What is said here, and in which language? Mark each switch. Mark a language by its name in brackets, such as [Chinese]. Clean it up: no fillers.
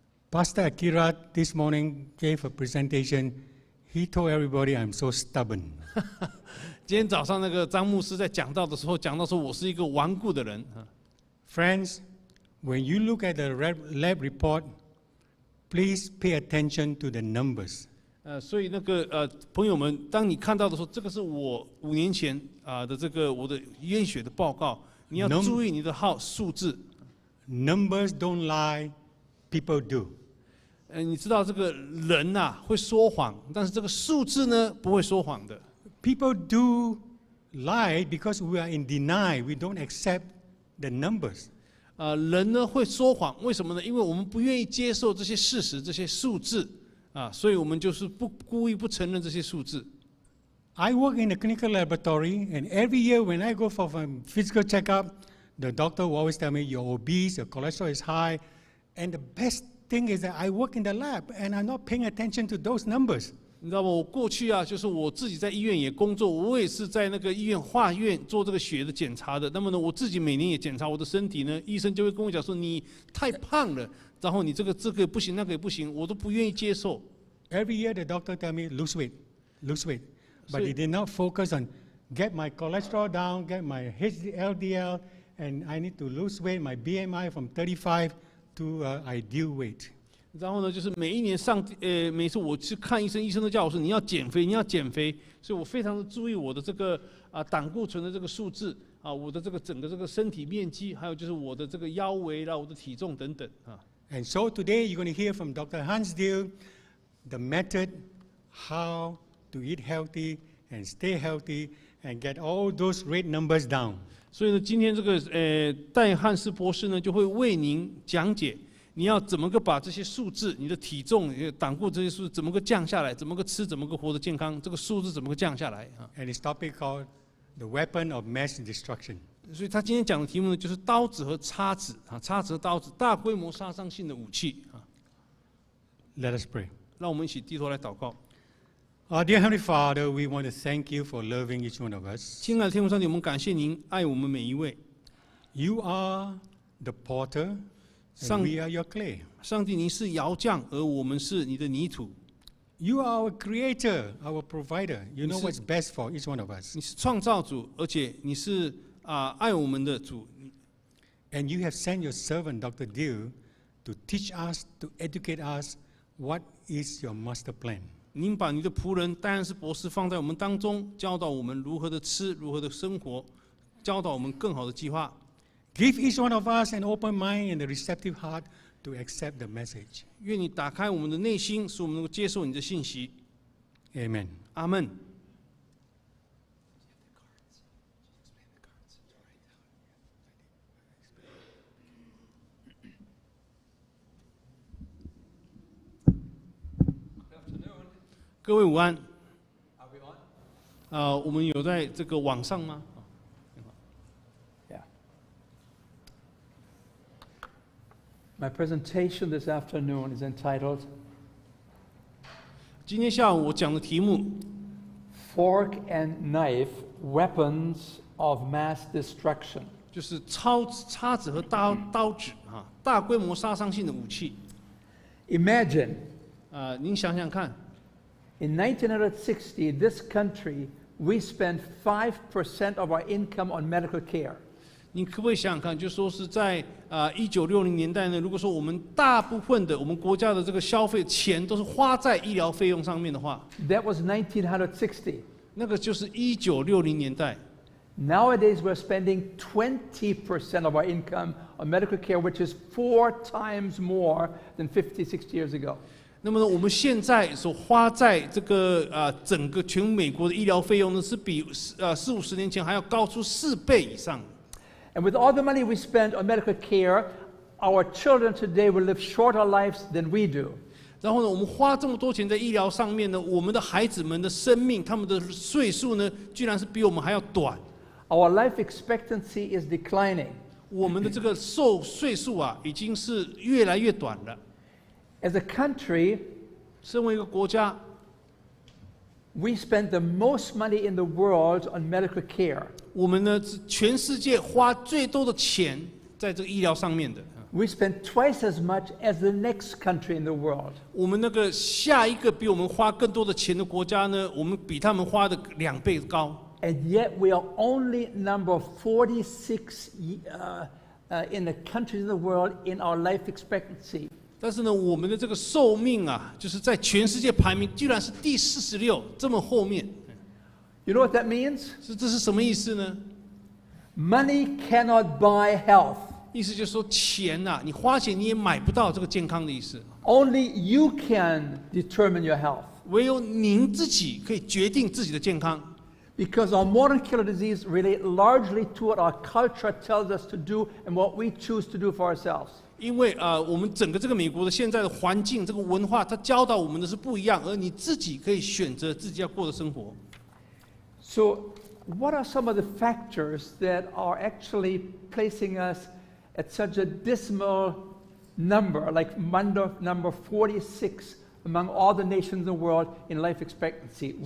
[English] Pastor Akira this morning gave a presentation. He told everybody I'm so stubborn. [Chinese] 今天早上那个张牧师在讲道的时候，讲到说我是一个顽固的人 [English] Friends, when you look at the lab report, please pay attention to the numbers. [Chinese] 所以那个朋友们，当你看到的时候，这个是我5年前的这个我的验血的报告，你要注意你的数字。 [English] Numbers don't lie, people do. [Chinese] 你知道这个人会说谎，但是这个数字呢不会说谎的。 [English] People do lie because we are in denial. We don't accept the numbers. [Chinese] 人呢会说谎，为什么呢？因为我们不愿意接受这些事实、这些数字所以我们就是故意不承认这些数字。 [English] I work in a clinical laboratory, and every year when I go for a physical checkup, the doctor will always tell me you're obese, your cholesterol is high, and the best thing is that I work in the lab and I'm not paying attention to those numbers. [Chinese] 你知道吗？我过去就是我自己在医院也工作，我也是在那个医院化院做这个血的检查的。那么呢，我自己每年也检查我的身体呢，医生就会跟我讲说你太胖了，然后你这个也不行，那个也不行，我都不愿意接受。 [English] Every year the doctor tell me lose weight, but he did not focus on get my cholesterol down, get my LDL, and I need to lose weight, my BMI from 35 to ideal weight. [Chinese] 然后呢，就是每一年每次我去看医生，医生都叫我说你要减肥，你要减肥，所以我非常的注意我的这个胆固醇的这个数字我的这个整个这个身体面积，还有就是我的这个腰围啦，我的体重等等 [English] And so today you're going to hear from Dr. Hansdale the method how to eat healthy and stay healthy and get all those red numbers down. [Chinese] 所以呢，今天这个戴汉斯博士呢，就会为您讲解你要怎么个把这些数字，你的体重、胆固这些数字怎么个降下来，怎么个吃，怎么个活得健康，这个数字怎么个降下来 [English] And his topic called the weapon of mass destruction. [Chinese] 所以他今天讲的题目呢，就是刀子和叉子叉子和刀子，大规模杀伤性的武器 [English] Let us pray. [Chinese] 让我们一起低头来祷告。 [English] Our dear Heavenly Father, we want to thank you for loving each one of us. [Chinese] 亲爱的天父上帝，我们感谢您爱我们每一位。 [English] You are the potter, and we are your clay. [Chinese] 上帝，您是窑匠，而我们是你的泥土。 [English] You are our creator, our provider. You know what's best for each one of us. [Chinese] 你是创造主，而且你是爱我们的主。 [English] And you have sent your servant, Dr. Dew, to teach us, to educate us, what is your master plan. [Chinese] 您把你的仆人戴安斯博士放在我们当中，教导我们如何的吃，如何的生活，教导我们更好的计划。 [English] Give each one of us an open mind and a receptive heart to accept the message. [Chinese] 愿你打开我们的内心，使我们能够接受你的信息。 [English] Amen. [Chinese] 阿门。各位午安。我们有在这个网上吗？ [English] Yeah. My presentation this afternoon is entitled [Chinese] 今天下午我讲的题目 [English] Fork and Knife Weapons of Mass Destruction. [Chinese] 就是叉子和刀子大规模杀伤性的武器。 [English] Imagine [Chinese] 您想想看。 [English] In 1960, this country, we spent 5% of our income on medical care. [Chinese] 你可不可以想想看，就说是在1960年代呢，如果说我们大部分的我们国家的这个消费钱都是花在医疗费用上面的话 [English] That was 1960. [Chinese] 那个就是1960年代。 [English] Nowadays, we're spending 20% of our income on medical care, which is 4 times more than 50, 60 years ago. [Chinese] 那么呢，我们现在所花在这个整个全美国的医疗费用呢，是比40-50年前还要高出4倍以上。 [English] And with all the money we spend on medical care, our children today will live shorter lives than we do. [Chinese] 然后呢，我们花这么多钱在医疗上面呢，我们的孩子们的生命，他们的岁数呢，居然是比我们还要短。 [English] Our life expectancy is declining. [Chinese] 我们的这个岁数已经是越来越短了。 [English] As a country, [Chinese] 身为一个国家， [English] we spend the most money in the world on medical care. [Chinese] 我们呢是全世界花最多的钱在这个医疗上面的。 [English] We spend twice as much as the next country in the world. [Chinese] 我们那个下一个比我们花更多的钱的国家呢，我们比他们花的2倍高。 [English] And yet we are only number 46 in the countries in the world in our life expectancy. [Chinese] 但是呢，我们的这个寿命就是在全世界排名居然是第46，这么后面。 [English] You know what that means? [Chinese] 这是什么意思呢？ [English] Money cannot buy health. [Chinese] 意思就是说，钱你花钱你也买不到这个健康的意思。 [English] Only you can determine your health. [Chinese] 唯有您自己可以决定自己的健康。 [English] Because our modern killer disease relate largely to what our culture tells us to do and what we choose to do for ourselves. [Chinese] 因为我们整个这个美国的现在的环境，这个文化，它教导我们的是不一样，而你自己可以选择自己要过的生活。 [English] So, what are some of the factors that are actually placing us at such a dismal number, like number 46 among all the nations in the world in life expectancy?